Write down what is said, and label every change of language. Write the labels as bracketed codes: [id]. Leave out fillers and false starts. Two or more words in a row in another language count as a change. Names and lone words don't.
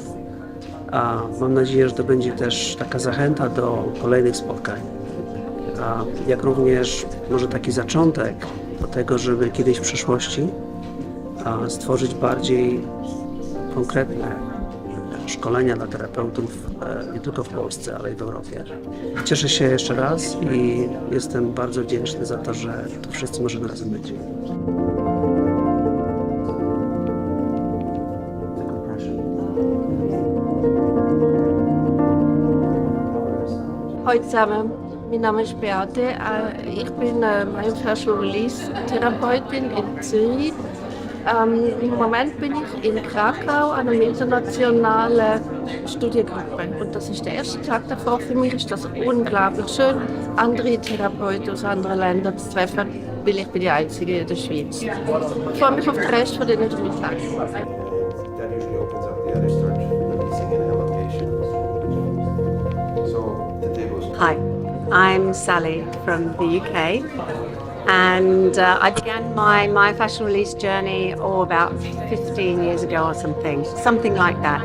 [pl] Mam nadzieję, że to będzie też taka zachęta do kolejnych spotkań, jak również może taki zaczątek do tego, żeby kiedyś w przyszłości stworzyć bardziej konkretne szkolenia dla terapeutów nie tylko w Polsce, ale i w Europie. Cieszę się jeszcze raz i jestem bardzo wdzięczny za to, że tu wszyscy możemy razem być. [de] Hallo zusammen, mein Name ist Beate. Ich bin [en] Myofascial Release [de] Therapeutin in Zürich. Im Moment bin ich in Cracow, einer internationalen Studiengruppe. Und das ist der erste Tag davor. Für mich ist das unglaublich schön, andere Therapeuten aus anderen Ländern zu treffen, weil ich bin die Einzige in der Schweiz. Ich freue mich auf den Rest von diesen 3 Tagen. [en] Hi, I'm Sally from the UK, and I began my myofascial release journey about 15 years ago or something like that.